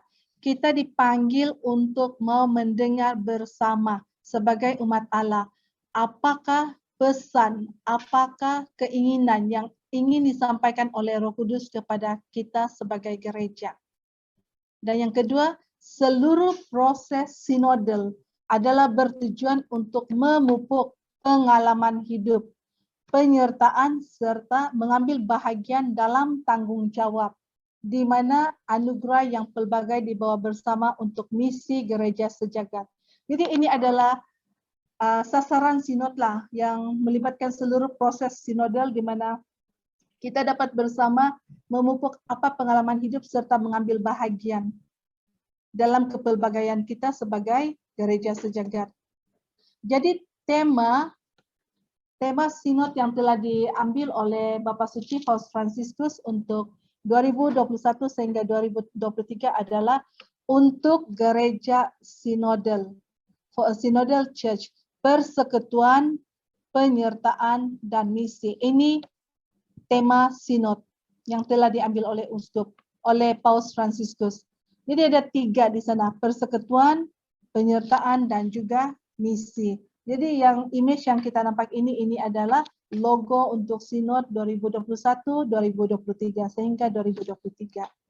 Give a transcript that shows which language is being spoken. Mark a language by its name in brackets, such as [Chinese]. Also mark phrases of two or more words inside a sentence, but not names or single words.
[Malay] Kita dipanggil untuk mau mendengar bersama sebagai umat Allah. Apakah pesan, apakah keinginan yang ingin disampaikan oleh Roh Kudus kepada kita sebagai gereja. Dan yang kedua, seluruh proses sinodal adalah bertujuan untuk memupuk pengalaman hidup, penyertaan, serta mengambil bahagian dalam tanggung jawab, di mana anugerah yang pelbagai dibawa bersama untuk misi gereja sejagat. Jadi ini adalah sasaran sinod lah yang melibatkan seluruh proses sinodal di mana kita dapat bersama memupuk apa pengalaman hidup serta mengambil bahagian dalam kepelbagaian kita sebagai gereja sejagat. Jadi tema sinod yang telah diambil oleh Bapak Suci Paus Fransiskus untuk 2021 sehingga 2023 adalah untuk gereja sinodal, [English] for a synodal church, [Malay] persekutuan, penyertaan, dan misi. Ini tema sinod yang telah diambil oleh uskup, oleh Paus Fransiskus. Jadi ada 3 di sana, persekutuan, penyertaan, dan juga misi. Jadi yang image yang kita nampak ini adalah logo untuk Sinod 2021-2023 sehingga 2023.